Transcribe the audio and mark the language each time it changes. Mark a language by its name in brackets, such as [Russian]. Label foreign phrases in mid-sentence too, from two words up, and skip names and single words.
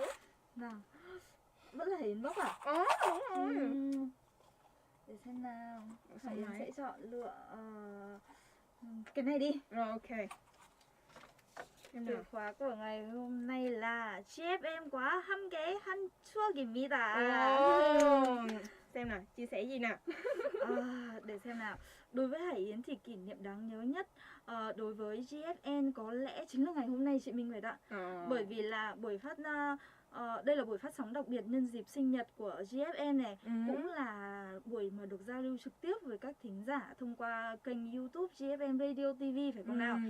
[Vietnamese] Nào, vẫn là Hiến Bốc à? Đúng rồi. Để xem nào. Hiến sẽ chọn lựa cái này đi. Rồi ok. Từ khóa của ngày hôm nay là GFN quá [Korean] 함께 한 추억입니다. [Vietnamese] Xem nào, chia sẻ gì nào? Để xem nào. Đối với Hải Yến thì kỷ niệm đáng nhớ nhất đối với GFN có lẽ chính là ngày hôm nay chị Minh Nguyệt ạ. Bởi vì là buổi phát đây là buổi phát sóng đặc biệt nhân dịp sinh nhật của GFN này, cũng là buổi mà được giao lưu trực tiếp với các thính giả thông qua kênh YouTube GFN Radio TV phải không nào?